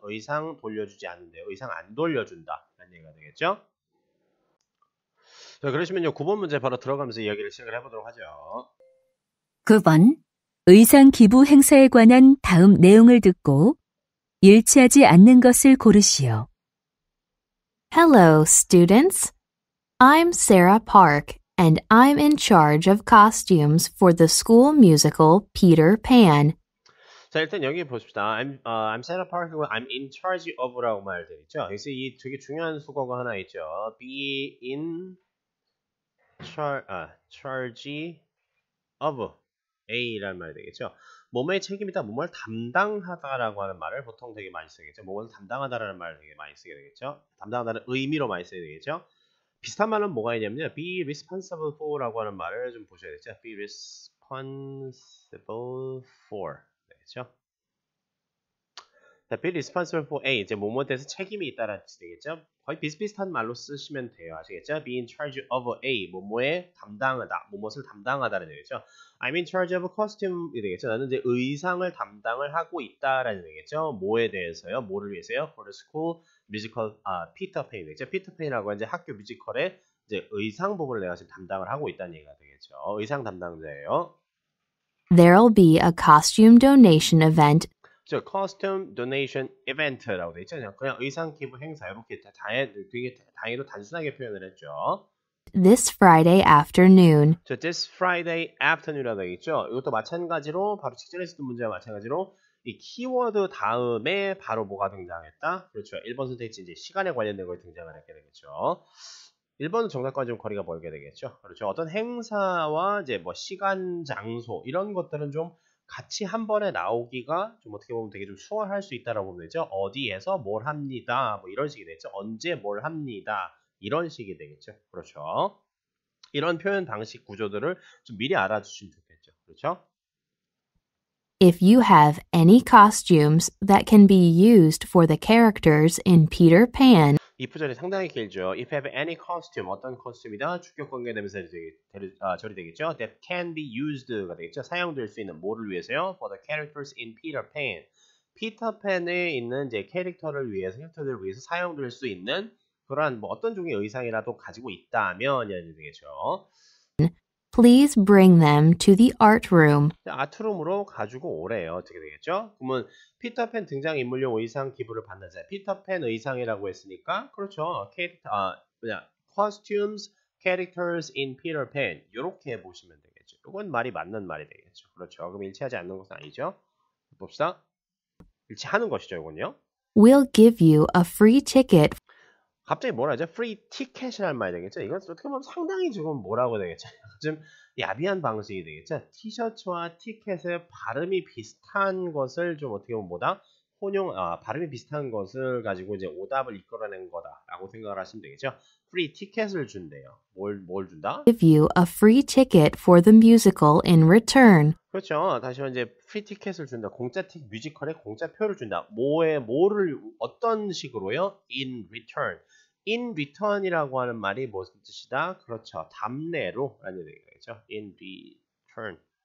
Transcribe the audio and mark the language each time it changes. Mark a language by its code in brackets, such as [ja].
[ko] 의상 돌려주지 않는데요. 의상 안 돌려준다 라는 얘기가 되겠죠. 자, 그러시면요 9번 문제 바로 들어가면서 이야기를 시작을 해보도록 하죠. 9번. 의상 기부 행사에 관한 다음 내용을 듣고 일치하지 않는 것을 고르시오. [en] Hello, students. I'm Sarah Park, and I'm in charge of costumes for the school musical Peter Pan. [ko] 자, 일단 여기 보십시다. [en] I'm Sarah Park, I'm in charge of [ko] 라고 말되어 있죠. 그래서 이 되게 중요한 수거가 하나 있죠. [en] Be in charge of A [ko] 라는 말이 되겠죠. 뭐뭐의 책임이다, 뭐뭐를 담당하다라고 하는 말을 보통 되게 많이 쓰겠죠. 뭐뭐를 담당하다라는 말을 되게 많이 쓰게 되겠죠. 담당하다는 의미로 많이 쓰게 되겠죠. 비슷한 말은 뭐가 있냐면요. [en] be responsible for [ko] 라고 하는 말을 좀 보셔야 되겠죠. [en] be responsible for 되겠죠. be responsible for A, [ko] 이제 뭐뭐에 대해서 책임이 있다라는 뜻이 되겠죠. 거의 비슷비슷한 말로 쓰시면 돼요. 아시겠죠? [en] be in charge of A, [ko] 뭐뭐에 담당하다, 뭐뭇을 담당하다라는 얘기죠. [en] I'm in charge of costume이 되겠죠. [ko] 나는 이제 의상을 담당을 하고 있다라는 얘기죠. 뭐에 대해서요? 뭐를 위해서요? [en] For the school musical, [ko] Peter Pan 되겠죠. Peter Pan이라고 이제 학교 뮤지컬의 이제 의상 부분을 내가 지금 담당을 하고 있다는 얘기가 되겠죠. 의상 담당자예요. [en] There'll be a costume donation event [ko] 저 [en] costume donation event [ko] 라고 돼 있죠. 그냥 의상 기부 행사 이렇게 되게 다행히도 단순하게 표현을 했죠. [en] this Friday afternoon. [ko] 저 [en] this Friday afternoon [ko] 이라고 되어 있죠. 이것도 마찬가지로 바로 직전에 있었던 문제와 마찬가지로 이 키워드 다음에 바로 뭐가 등장했다? 그렇죠. 1번 선택지 이제 시간에 관련된 걸 등장을 했게 되겠죠. 1번은 정답과 좀 거리가 멀게 되겠죠. 그렇죠. 어떤 행사와 이제 뭐 시간, 장소 이런 것들은 좀 같이 한 번에 나오기가 좀 어떻게 보면 되게 좀 수월할 수 있다라고 보면 되죠. 어디에서 뭘 합니다. 뭐 이런 식이 되겠죠. 언제 뭘 합니다. 이런 식이 되겠죠. 그렇죠. 이런 표현 방식 구조들을 좀 미리 알아주시면 좋겠죠. 그렇죠? [en] If you have any costumes that can be used for the characters in Peter Pan, [ko] 이 부절이 상당히 길죠. [en] If you have any costume, [ko] 어떤 코스튬이다? 주격 관계 되면서 처리되겠죠. [en] That can be used [ko] 가 되겠죠. 사용될 수 있는 뭐를 위해서요? [en] For the characters in Peter Pan. [ko] 피터팬에 있는 이제 캐릭터들을 위해서 사용될 수 있는 그러한 뭐 어떤 종류의 의상이라도 가지고 있다면 이런 되겠죠. [en] please bring them to the art room. [ko] 아트룸으로 가지고 오래요. 어떻게 되겠죠? 그러면 피터팬 등장인물용 의상 기부를 받는 자. 피터팬 의상이라고 했으니까 그렇죠. [en] costumes, characters in Peter Pan 이렇게 보시면 되겠죠. [ko] 이건 말이 맞는 말이 되겠죠. 그렇죠. 그럼 일치하지 않는 것은 아니죠. 봅시다. 일치하는 것이죠. 이건요. [en] We'll give you a free ticket. [ko] 갑자기 뭐라 하죠? free ticket이라는 말이 되겠죠. 이건 어떻게 보면 상당히 지금 뭐라고 되겠죠. 좀 야비한 방식이 되겠죠. 티셔츠와 티켓의 발음이 비슷한 것을 좀 어떻게 보면 뭐다? 발음이 비슷한 것을 가지고 이제 오답을 이끌어낸 거다라고 생각을 하시면 되겠죠. free ticket을 준대요. 뭘 준다? [en] Give you a free ticket for the musical in return. [ko] 그렇죠. 다시 한번 이제 프리 티켓을 준다. 뮤지컬에 공짜표를 준다. 어떤 식으로요? [en] In return. [ko] In return이라고 하는 말이 무슨 뜻이다? 그렇죠. 답례로 라는 얘기겠죠. [en] In return.